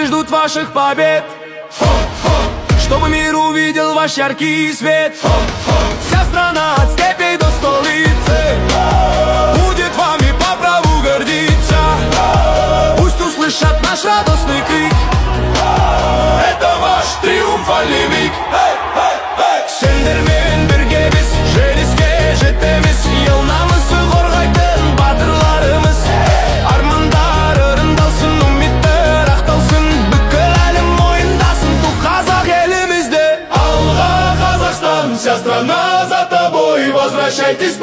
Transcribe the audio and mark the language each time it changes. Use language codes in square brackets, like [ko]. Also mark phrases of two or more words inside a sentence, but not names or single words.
[ru] ваших побед, чтобы мир увидел ваш яркий свет. Вся страна от степей до столицы будет вами по праву гордиться. Пусть услышат наш радостный крик, это ваш триумфальный миг. [kk] Сендермен біргеміз, жеңіске жетеміз, елнамызды қорғайтын батырларымыз. Армандар орындалсын, үміттер ақталсын, бүкіл әлем мойындасын бұл қазақ елімізді. Алға Қазақстан, [ru] вся страна за тобой, возвращайтесь.